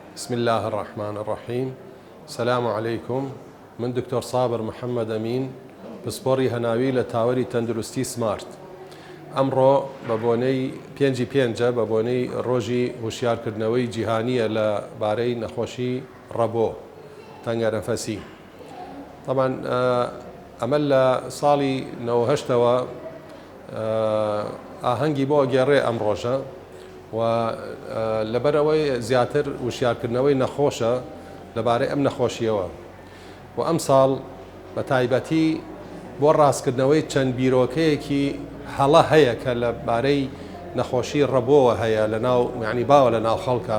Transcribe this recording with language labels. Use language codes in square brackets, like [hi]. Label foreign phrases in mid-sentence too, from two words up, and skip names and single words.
[ar] بسم الله الرحمن الرحيم. السلام عليكم. [ckb] من دكتور صابر محمد أمين پسپۆڕی هەناوی لە تاوەری تەندروستی سمارت. ئەمڕۆ بە بۆنەی 5/5 بە بۆنەی ڕۆژی هوشیارکردنەوەی جیهانیە لە بارەی نەخۆشی ڕەبۆ تەنگەنەفەسی. طبعا ئەمە لە ساڵی 98ەوە ئاهەنگی بۆ گێڕێ ئەم ڕۆژە و لەبەرەوەی زیاتر وشیارکردنەوەی نەخۆشە لەبارەی ئەم نەخۆشیەوە و ئەم ساڵ بە تایبەتی بۆ ڕاستکردنەوەی چەند بیرۆکەیەکی هەڵە هەیە کە لەبارەی نەخۆشی ڕەبۆوە هەیە لە ناو یعنی باوە لە ناو خەڵکە.